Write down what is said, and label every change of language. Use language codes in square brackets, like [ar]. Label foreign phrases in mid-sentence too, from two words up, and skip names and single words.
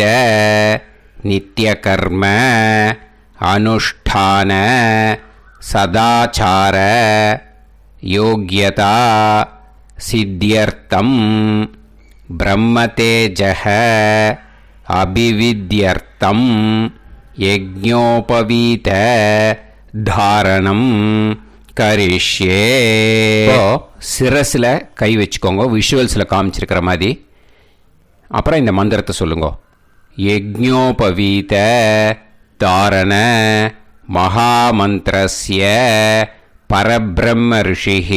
[sa] नित्यकर्म अनुष्ठान सदाचार योग्यता सिद्ध्यर्थम् ब्रह्मतेजः अभिविद्यर्थम् यज्ञोपवीत धारणं करिष्ये. [ta] சிரஸில் கை வச்சுக்கோங்க. விஷுவல்ஸில் காமிச்சிருக்கிற மாதிரி. அப்புறம் இந்த மந்திரத்தை சொல்லுங்க. [sa] यज्ञोपवीत धारण महामन्त्रस्य परब्रह्म ऋषिः.